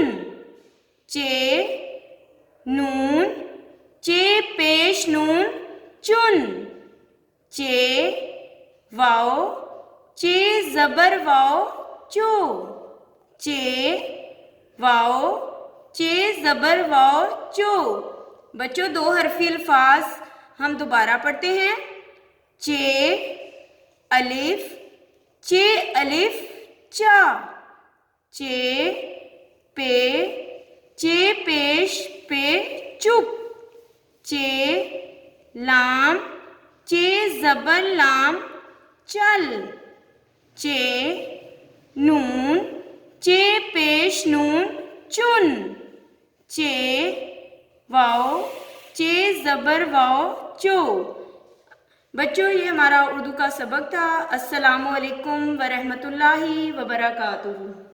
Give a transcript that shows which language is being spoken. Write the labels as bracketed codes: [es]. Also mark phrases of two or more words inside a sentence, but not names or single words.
[ur] چے نون۔ چے پیش نون چن۔ چے واو۔ چے زبر واو چو۔ چے واو۔ چے زبر واو چو۔ بچوں، 2 حرفی الفاظ ہم دوبارہ پڑھتے ہیں۔ چے الف۔ چے الف چا۔ چے پے۔ چے پیش پے چپ۔ چے لام۔ چے زبر لام چل۔ چے نون۔ چے پیش نون چن۔ چے واو۔ چے زبر واو چو۔ بچوں، یہ ہمارا اردو کا سبق تھا۔ [ar] السلام علیکم ورحمۃ اللہ وبرکاتہ۔